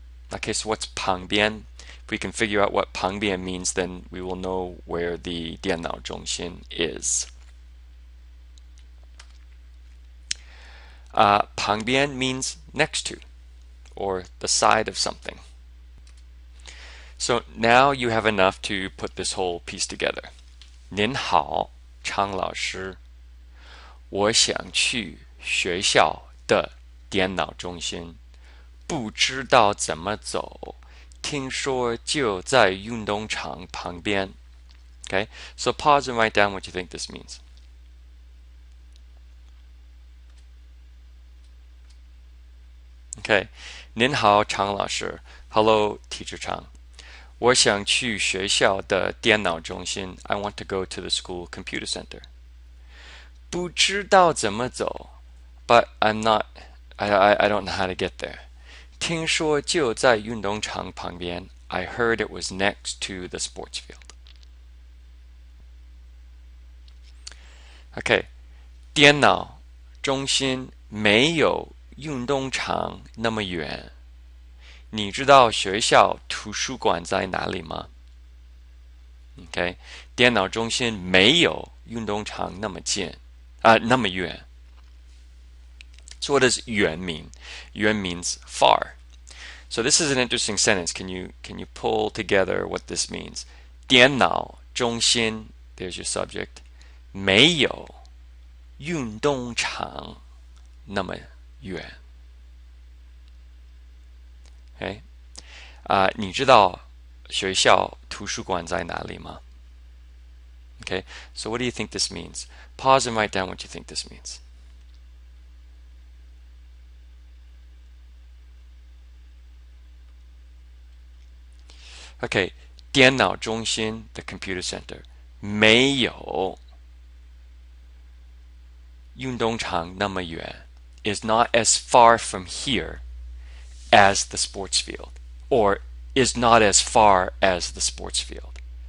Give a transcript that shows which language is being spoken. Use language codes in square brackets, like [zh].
[en] Okay, so what's 旁边? If we can figure out what 旁边 means, then we will know where the 电脑中心 is. 旁边 means next to, or the side of something. So now you have enough to put this whole piece together. [zh] 您好，常老师，我想去学校的电脑中心，不知道怎么走，听说就在运动场旁边. [en] Okay, so pause and write down what you think this means. Okay, [zh] 您好，常老师。 [en] Hello, Teacher Chang. [zh] 我想去学校的电脑中心. [en] I want to go to the school computer center. [zh] 不知道怎么走, [en] but I don't know how to get there. [zh] 听说就在运动场旁边. [en] I heard it was next to the sports field. Okay, [zh] 电脑中心没有运动场那么远。你知道学校图书馆在哪里吗？ [en] Okay, [zh] 电脑中心没有运动场那么近，那么远。 [en] So what does 远 mean? 远 means far. So this is an interesting sentence. Can you pull together what this means? 电脑中心, there's your subject. [zh] 没有运动场那么远。 [en] Okay? [zh] 你知道学校图书馆在哪里吗? [en] Okay, so what do you think this means? Pause and write down what you think this means. Okay, 电脑中心, the computer center. [zh] 没有运动场那么远 [en] is not as far from here as the sports field, or is not as far as the sports field.